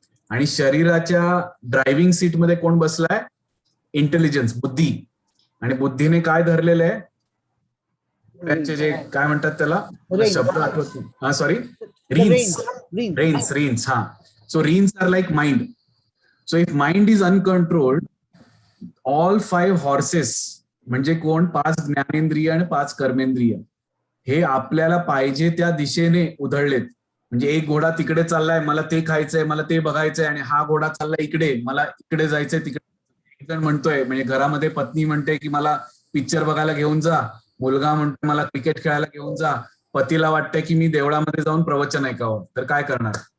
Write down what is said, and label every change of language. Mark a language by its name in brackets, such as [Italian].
[Marathi] आणि शरीराच्या driving seat मध्ये कोण बसलाय? इंटेलिजन्स, बुद्धी. आणि बुद्धीने काय धरलेलं आहे? त्यांचे जे काय म्हणतात त्याला, शब्द आठवत नाही. हा, sorry, reins. [English] Ha. So reins are like mind. So if mind is uncontrolled, all 5 horses [Marathi] म्हणजे कोण? 5 ज्ञानेंद्रिय आणि 5 कर्मेंद्रिय हे आपल्याला पाहिजे त्या दिशेने उधळलेत. म्हणजे एक घोडा तिकडे चाललाय, मला ते खायचंय, मला ते बघायचंय, आणि हा घोडा चाललाय इकडे, मला इकडे जायचंय, तिकडे म्हणतोय. म्हणजे घरामध्ये पत्नी म्हणते की मला पिक्चर बघायला घेऊन जा, मुलगा म्हणतो मला क्रिकेट खेळायला घेऊन जा, पतीला वाटतंय की मी देवळामध्ये जाऊन प्रवचन ऐकावं. तर काय करणार?